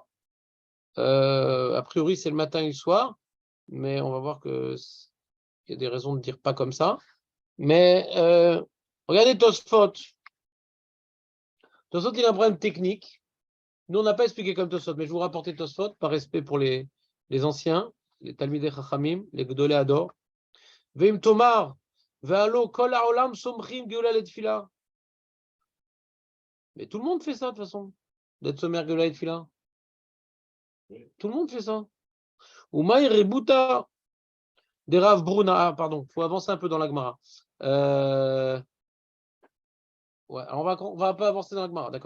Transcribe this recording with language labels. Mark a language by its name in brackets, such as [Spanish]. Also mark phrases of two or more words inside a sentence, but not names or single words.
[French] A priori, c'est le matin et le soir, mais on va voir que il y a des raisons de dire pas comme ça. Mais regardez Tosfot. Tosfot, il a un problème technique. Nous, on n'a pas expliqué comme Tosfot, mais je vous rapportais Tosfot par respect pour les anciens, les [Hebrew] תלמידי חכמים, [French] les [Hebrew] גדולי הדור. ואם תאמר, והלא כל העולם סומכים גאולה לתפילה. [French] Mais tout le monde fait ça de toute façon, d'être sommaire [Hebrew] גאולה לתפילה. [French] Tout le monde fait ça. [Aramaic] ומאי רבותא דרב ברונא, [French] pardon, il faut avancer un peu dans la Gemara. Ouais, alors on va un peu avancer dans la Gemara, d'accord.